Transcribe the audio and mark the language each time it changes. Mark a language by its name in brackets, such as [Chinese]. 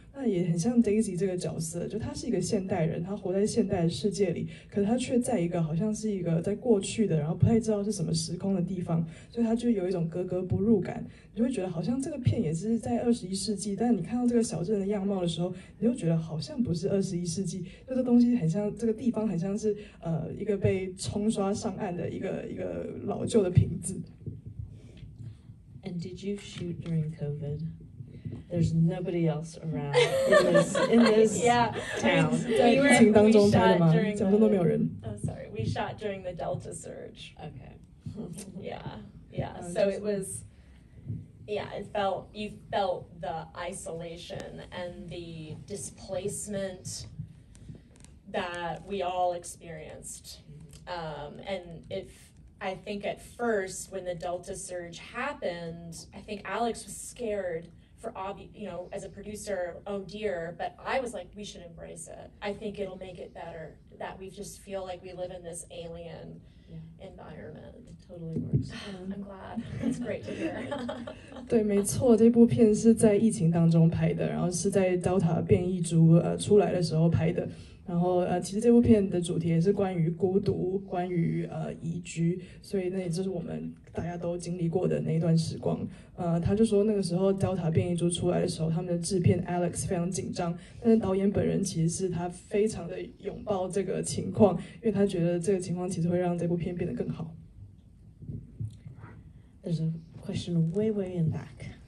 [Chinese] 那也很像 Daisy 这个角色，就他是一个现代人，他活在现代的世界里，可是他却在一个好像是一个在过去的，然后不太知道是什么时空的地方，所以他就有一种格格不入感。你就会觉得好像这个片也是在21世纪，但是你看到这个小镇的样貌的时候，你就觉得好像不是21世纪，就这东西很像，这个地方很像是一个被冲刷上岸的一个老旧的瓶子。 [English] And did you shoot during COVID? there's nobody else around in this Yeah. town. [Chinese] 在疫情当中拍的吗？讲说都没有人。 [English] Oh, sorry. We shot during the Delta surge. Okay. Yeah. So it was, you felt the isolation and the displacement that we all experienced. And I think at first when the Delta surge happened, I think Alex was scared for as a producer, oh dear, but I was like, we should embrace it. I think it'll make it better, that we just feel like we live in this alien environment. It totally works. I'm glad. It's great to hear. [Chinese] 对，没错，这部片是在疫情当中拍的，然后是在 Delta 变异株出来的时候拍的。然后其实这部片的主题也是关于孤独，关于移居，所以那也就是我们大家都经历过的那一段时光。他就说那个时候 Delta 变异株出来的时候，他们的制片 Alex 非常紧张，但是导演本人其实是他非常的拥抱这个情况，因为他觉得这个情况其实会让这部片变得更好。 [English] There's a question way in back.